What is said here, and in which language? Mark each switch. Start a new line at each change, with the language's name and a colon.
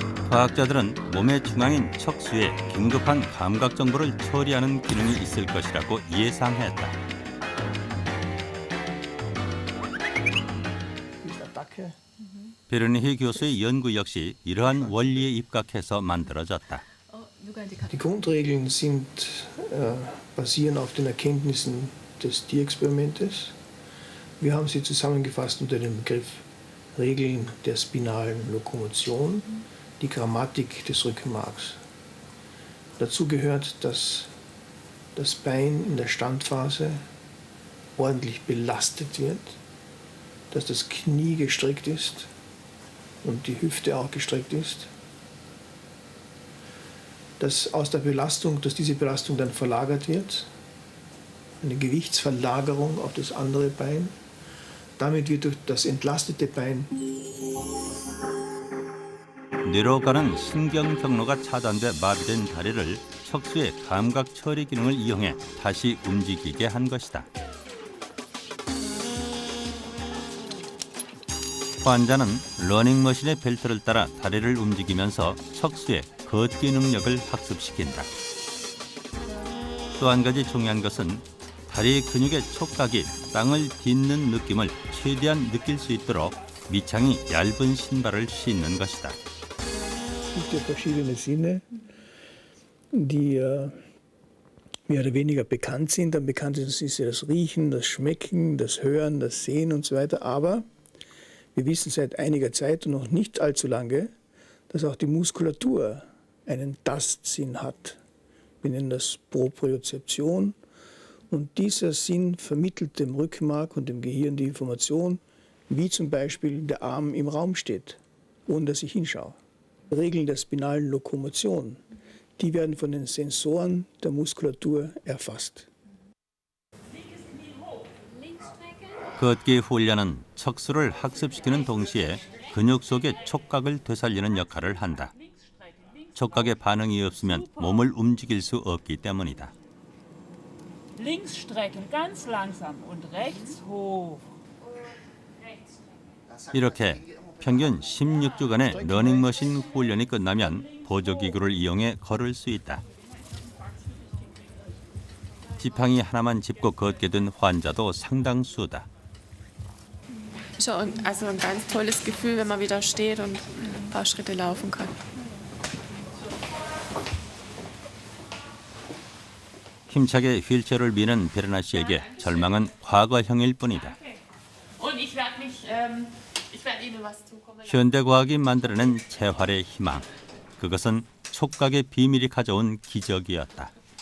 Korean: 과학자들은 몸의 중앙인 척수에 긴급한 감각 정보를 처리하는 기능이 있을 것이라고 예상했다. 베르니히 교수의 연구 역시 이러한 원리에 입각해서 만들어졌다.
German: Die Grundregeln sind, basieren auf den Erkenntnissen des Tierexperimentes. Wir haben sie zusammengefasst unter dem Begriff Regeln der spinalen Lokomotion, die Grammatik des Rückenmarks. Dazu gehört, dass das Bein in der Standphase ordentlich belastet wird, dass das Knie gestreckt ist und die Hüfte auch gestreckt ist. Dass diese Belastung dann verlagert wird, eine Gewichtsverlagerung auf das andere Bein. Damit wird durch das entlastete Bein
Korean: 뇌로 가는 신경 경로가 차단돼 마비된 다리를 척수의 감각 처리 기능을 이용해 다시 움직이게 한 것이다. 환자는 러닝머신의 벨트를 따라 다리를 움직이면서 척수의 걷기 능력을 학습시킨다. 또 한 가지 중요한 것은 다리 근육의 촉각이 땅을 딛는 느낌을 최대한 느낄 수 있도록 밑창이 얇은 신발을 신는 것이다.
German: Es gibt ja verschiedene Sinne, die mehr oder weniger bekannt sind. Am bekanntesten ist ja das Riechen, das Schmecken, das Hören, das Sehen und so weiter. Aber wir wissen seit einiger Zeit und noch nicht allzu lange, dass auch die Muskulatur einen Tastsinn hat. Wir nennen das Propriozeption. Und dieser Sinn vermittelt dem Rückenmark und dem Gehirn die Information, wie zum Beispiel der Arm im Raum steht, ohne dass ich hinschaue. Regeln der spinalen Lokomotion, die werden von den Sensoren der Muskulatur erfasst.
Korean: 걷기 훈련은 척수를 학습시키는 동시에 근육 속의 촉각을 되살리는 역할을 한다. 촉각의 반응이 없으면 몸을 움직일 수 없기 때문이다.
German: Links strecken, ganz langsam und rechts hoch.
Korean: 이렇게 평균 16주간의 러닝머신 훈련이 끝나면 보조기구를 이용해 걸을 수 있다. 지팡이 하나만 짚고 걷게 된 환자도 상당수다.
German: Schon, also ein ganz tolles Gefühl, wenn man wieder steht und ein paar Schritte laufen kann.
Korean: 힘차게 휠체어를 미는 베르나 씨에게 절망은 과거형일 뿐이다. 현대 과학이 만들어낸 재활의 희망. 그것은 촉각의 비밀이 가져온 기적이었다.